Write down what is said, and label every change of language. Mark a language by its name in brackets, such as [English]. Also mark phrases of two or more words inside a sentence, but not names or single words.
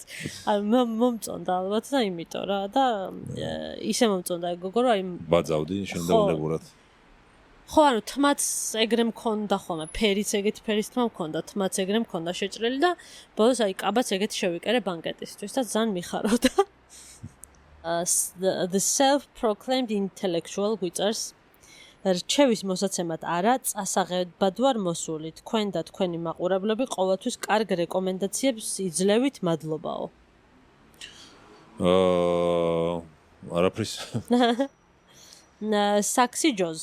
[Georgian] აი მომწონდა ალბათ და იმიტომ რა და ისე მომწონდა გოგო რომ აი ბაძავდი შენდაუნებურად. ხო, ანუ თმაც ეგრე მქონდა ხოლმე, ფერიც ეგეთი ფერის თმა მქონდა, თმაც ეგრე მქონდა შეჭრილი და ბოლოს აი კაბაც ეგეთი შევიკერე ბანკეტისთვის და ძალიან მიხაროდა. [English] The self-proclaimed intellectual [Georgian] გვიწევს რჩევის მოსაცემად არა, წასაღებად ვარ მოსული. თქვენ და თქვენი მაყურებლები ყოველთვის კარგ რეკომენდაციებს იძლევით, მადლობაო. არაფრის. საქსი ჯოზ.